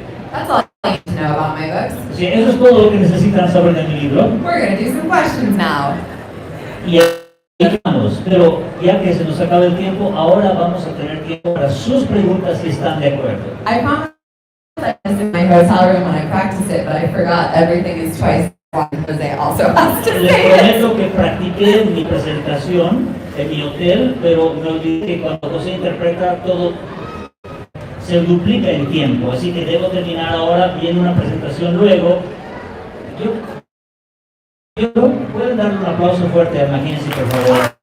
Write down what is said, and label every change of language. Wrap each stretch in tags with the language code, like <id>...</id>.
<en>That's all I need to know about my books.</en> <es>Sí, eso es todo lo que necesitan saber de mi libro.</es> <en>We're going to do some questions now.</en> <es>Y ahí vamos, pero ya que se nos acaba el tiempo, ahora vamos a tener tiempo para sus preguntas si están de acuerdo.</es> <en>I promise I was in my hotel room when I practiced it, but I forgot everything is twice because they also has to</en> <es>Les</es> <en>say it.</en> <es>prometo que practiqué mi presentación en mi hotel, pero me olvidé que cuando José interpreta todo se duplica el tiempo, así que debo terminar ahora, viene una presentación luego. ¿Pueden darle un aplauso fuerte a Mackenzi, por favor?</es>